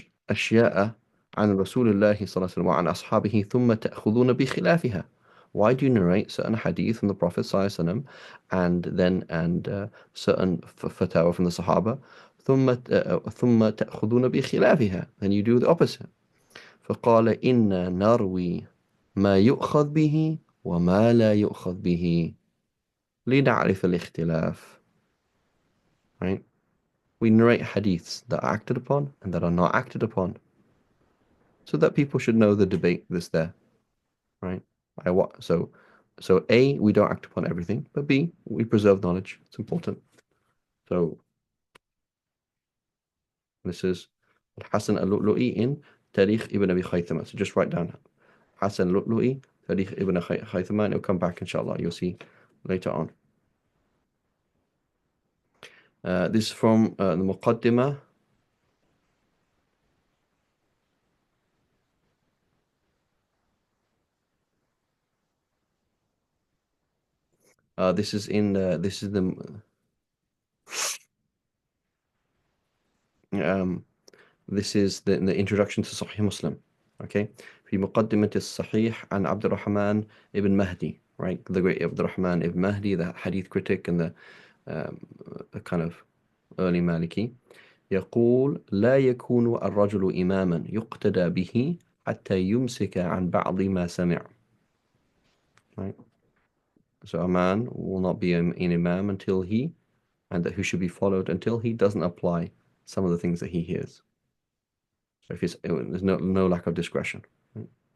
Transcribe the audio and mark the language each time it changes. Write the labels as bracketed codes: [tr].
[ar] أشياء عن رسول الله صلى الله عليه وسلم وعن أصحابه ثم تأخذون بخلافها. [en] Why do you narrate certain hadith from the Prophet صلى الله عليه وسلم and certain fatwa from the Sahaba [ar] ثم تأخذون بخلافها, [en] then you do the opposite. [ar] فقال إنا نروي ما يؤخذ به وما لا يؤخذ به لنعرف الاختلاف. [en] Right? We narrate hadiths that are acted upon and that are not acted upon, so that people should know the debate that's there, right? So A, we don't act upon everything, but B, we preserve knowledge. It's important. So this is Hassan al-Lu'lu'i in Tarikh ibn Abi Khaythama. So just write down Hassan al-Lu'lu'i, Tarikh ibn Khaythama, and it'll come back, inshallah. You'll see later on. This is from the Muqaddimah. This is in this is um, the introduction to Sahih Muslim. [ar] Okay, في مقدمة الصحيح عن عبد الرحمن ibn Mahdi, right? [en] The great Abd al-Rahman ibn Mahdi, the hadith critic and the kind of early Maliki. [ar] يقول لا يكون الرجل إماما يقتدى به حتى يمسك عن بعض ما سمع. [en] Right? So a man will not be an imam until he, and that who should be followed until he doesn't apply some of the things that he hears. So if there's no lack of discretion. Right?